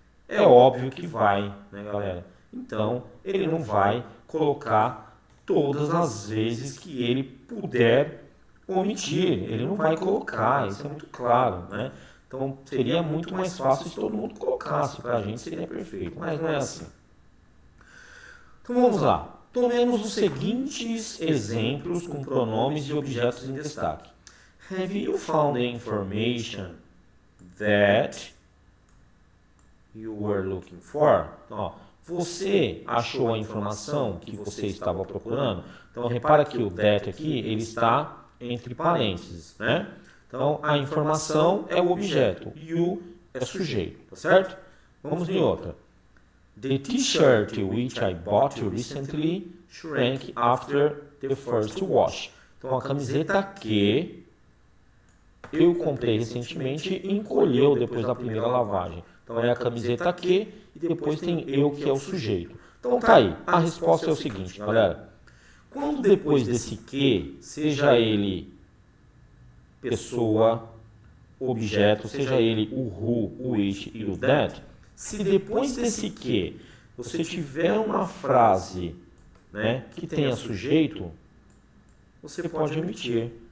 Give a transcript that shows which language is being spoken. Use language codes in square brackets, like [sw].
[pt] É óbvio que vai, né, galera? Então, ele não vai colocar todas as vezes que ele puder omitir. Ele não vai colocar, isso é muito claro, né? Então, seria muito mais fácil se todo mundo colocasse, para a gente seria perfeito, mas não é assim. Então, vamos lá. Tomemos os seguintes exemplos com pronomes e objetos em destaque. [en] Have you found the information that you were looking for? [pt] Então, ó, você achou a informação que você estava procurando? Então, repara que o that aqui, ele está entre parênteses, né? Então, a informação é o objeto, you é sujeito, tá certo? Vamos em outra. [en] The t-shirt which I bought recently shrank after the first wash. [pt] Então, a camiseta que eu comprei recentemente encolheu depois da primeira lavagem. Então, é a camiseta que e depois tem eu, que é o sujeito. Então, tá aí. A resposta é o seguinte, galera. Quando depois desse que, seja ele pessoa, objeto, seja ele o who, o which e o that, se depois desse que você tiver uma frase, né, que tenha sujeito, você pode omitir.